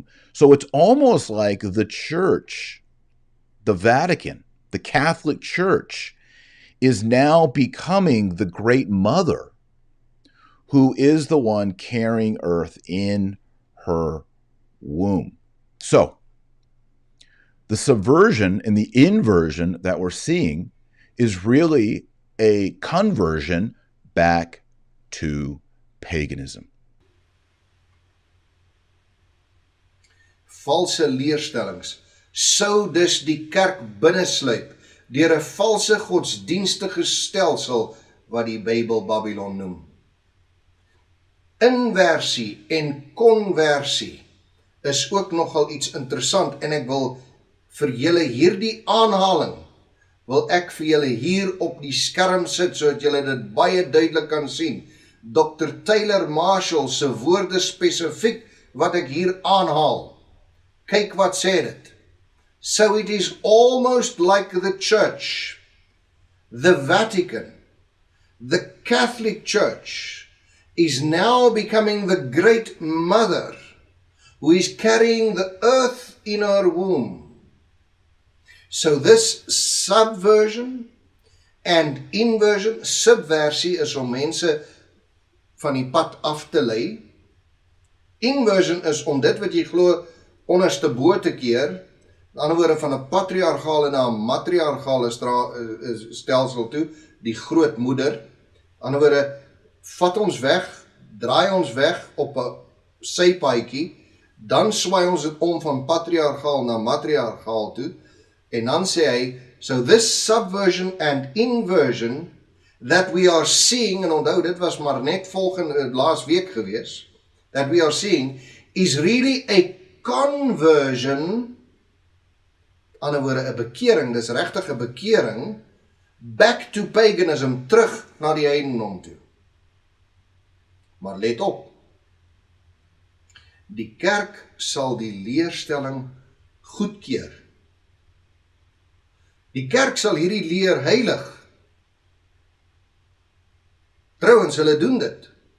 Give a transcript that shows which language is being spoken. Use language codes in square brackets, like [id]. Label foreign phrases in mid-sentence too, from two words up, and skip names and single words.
[en] So it's almost like the church, the Vatican, the Catholic Church, is now becoming the great mother who is the one carrying earth in her womb. So the subversion and the inversion that we're seeing is really a conversion back to paganism. [af] Valse leerstellings sou dus die kerk binnesluip deur 'n valse godsdienstige stelsel wat die Bybel Babylon noem. Inversie en konversie is ook nogal iets interessant, en ek wil vir julle hierdie aanhaling, wil ek vir julle hier op die skerm sit, sodat julle dit baie duidelik kan sien. Dr. Taylor Marshall se woorde spesifiek wat ek hier aanhaal. Kyk wat sê dit. [en] So it is almost like the Church, the Vatican, the Catholic Church is now becoming the great mother who is carrying the earth in her womb. So this subversion and inversion, [af] subversie is om mense van die pad af te lei. Inversion is om dit wat jy glo onderste bo te keer, in ander woorde van 'n patriargale na 'n matriargale stelsel toe, die grootmoeder. In ander woorde, vat ons weg, draai ons weg op 'n sypaadjie, dan swaai ons dit om van patriargaal na matriargaal toe, en dan sê hy, [en] so this subversion and inversion that we are seeing, [af] en onthou dit was maar net laas week gewees, [en] that we are seeing is really a conversion, [af] ander woorde 'n bekering, dis regtig 'n bekering, [en] back to paganism, [af] terug na die heidendom toe. Maar let op, die kerk sal die leerstelling goedkeur. Die kerk sal hierdie leer heilig. Trouwens, hulle doen dit.